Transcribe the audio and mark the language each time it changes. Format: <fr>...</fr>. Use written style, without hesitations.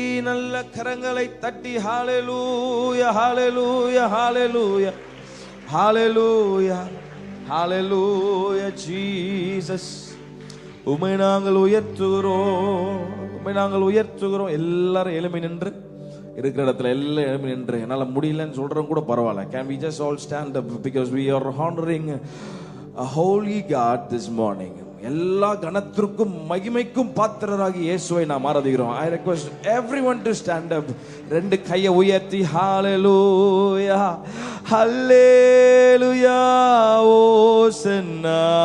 <ta>நல்ல கரங்களை தட்டி ஹalleluya ஹalleluya ஹalleluya ஹalleluya ஹalleluya ஜீசஸ். உம்மை நாங்கள் உயர்த்துகிறோம், உம்மை நாங்கள் உயர்த்துகிறோம். எல்லாரும் எழும்பி நின்று இருக்கிற இடத்துல எல்லாம் எழும்பி நின்று. என்னால் முடியலன்னு சொல்றோம் கூட பரவாயில்ல.</ta> <en>Can we just all stand up because we are honoring a holy God this morning.</en> <ta>எல்லா கணத்திற்கும் மகிமைக்கும் பாத்திரராகி இயேசுவை நாம் ஆராதிக்கிறோம்.</ta> <en>I request everyone to stand up.</en> <ta>ரெண்டு கையை உயர்த்தி ஹalleluya ஹalleluya ஓசன்னா.</ta>